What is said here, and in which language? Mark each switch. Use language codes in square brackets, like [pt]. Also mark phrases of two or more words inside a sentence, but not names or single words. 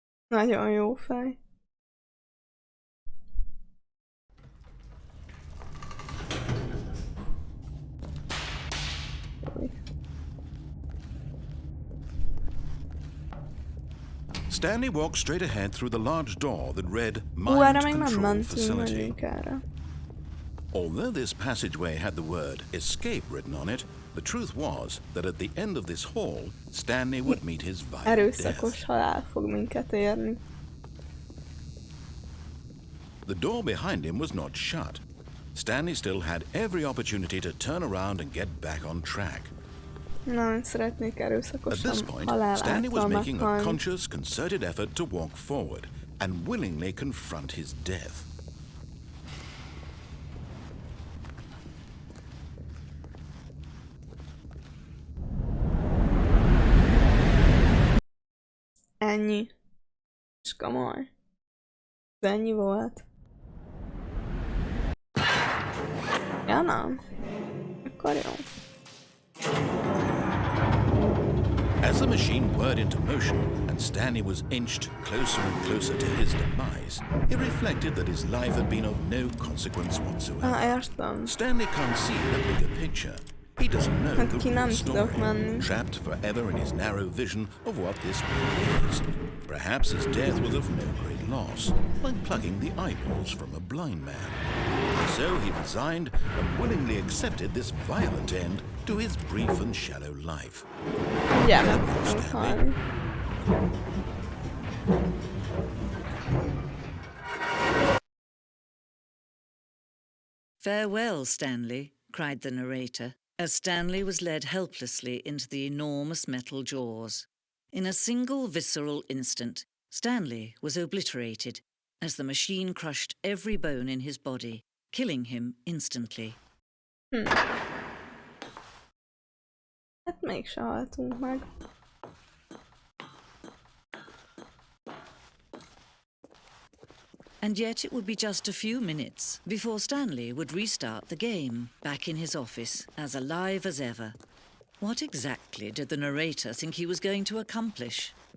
[hu] Nagyon jó fej. [en] Stanley walked straight ahead through the large door that read [hu] Erre Mind még nem [en] Control [hu] mentünk, [en] Facility. [hu] menjünk erre. [en] Although this passageway had the word escape written on it, the truth was that at the end of this hall, Stanley would meet his violent [hu] Erőszakos [en] death. [hu] halál fog minket érni. [en] The door behind him was not shut. Stanley still had every opportunity to turn around and get back on track. [hu] Nem szeretnék [en] At [hu] erőszakosan [en] this point, [hu] halál [en] Stanley was [hu] által [en] making a [hu] meghalni. [en] conscious, concerted effort to walk forward and willingly confront his death. [hu] Ennyi. És komoly. Ez ennyi volt. Ja, nem. Akkor jó. [en] As the machine whirred into motion and Stanley was inched closer and closer to his demise, he reflected that his life had been of no consequence whatsoever. [hu] Értem. [en] Stanley can't see the bigger picture. He doesn't know [hu] Hát [en] the [hu] ki [en] real [hu] nem tudok [en] story, [hu] menni. [en] trapped forever in his narrow vision of what this world is. Perhaps his death was of no great loss, like plucking the eyeballs from a blind man. So he resigned and willingly accepted this violent end to his brief and shallow life. [hu] Ugye, meg fogunk halni. [en] "Farewell, Stanley," cried the narrator, as Stanley was led helplessly into the enormous metal jaws. In a single visceral instant, Stanley was obliterated as the machine crushed every bone in his body, killing him instantly. [hu] Hát mégse haltunk meg. [en] And yet it would be just a few minutes before Stanley would restart the game, back in his office, as alive as ever. What exactly did the narrator think he was going to accomplish?